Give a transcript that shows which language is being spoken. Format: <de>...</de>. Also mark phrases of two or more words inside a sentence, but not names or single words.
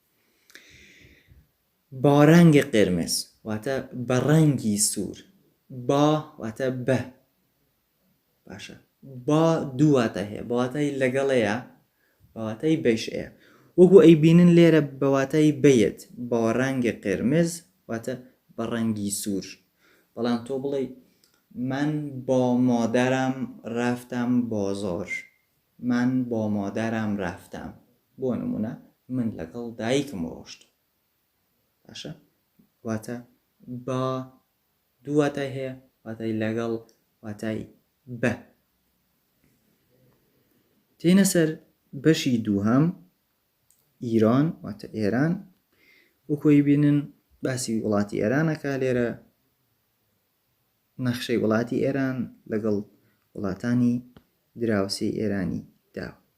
<fa>با رنگ قرمز</fa> <ckb>واتە بە ڕەنگی سوور، با واتە بە، باشە، با دوو واتە هەیە، بە واتای لەگەڵەیە، بە واتای بەشەیە، وەکو ئەی بینن لێرە بە واتای بەیەت،</ckb> <fa>با رنگ قرمز</fa> <ckb>واتە بە ڕەنگی سوور. بەڵام تۆ بڵێ</ckb> <fa>من با مادرم رفتم بازار، من با مادرم رفتم،</fa> <ckb>بۆ نمونە من لەگەڵ دایکم ڕۆشتم، باشە، واتە با دوو واتای هەیە، واتای لەگەڵ، واتای بە. تێنە سەر بەشی دووهەم، ئیران واتە ئێران، وەکوی بینن باسی وڵاتی ئێرانەکە لێرە، نەخشەی وڵاتی ئێران لەگەڵ وڵاتانی دراوسێی ئێرانی داوە،</ckb>